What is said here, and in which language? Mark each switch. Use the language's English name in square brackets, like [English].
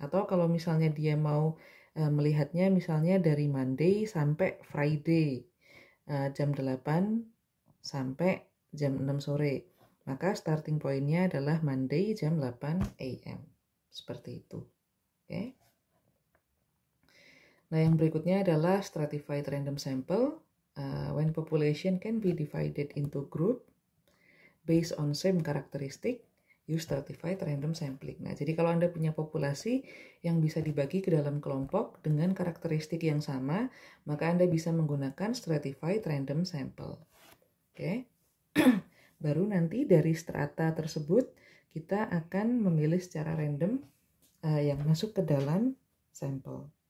[Indonesian] Atau kalau misalnya dia mau melihatnya misalnya dari Monday sampai Friday, jam 8 sampai jam 6 sore. Maka starting point-nya adalah Monday jam 8 AM. Seperti itu. Oke. Nah, yang berikutnya adalah stratified random sample. [English] When population can be divided into group based on same characteristic, use stratified random sampling. [Indonesian] Nah, jadi kalau Anda punya populasi yang bisa dibagi ke dalam kelompok dengan karakteristik yang sama, maka Anda bisa menggunakan stratified random sample. Oke. Baru nanti dari strata tersebut kita akan memilih secara random yang masuk ke dalam sampel.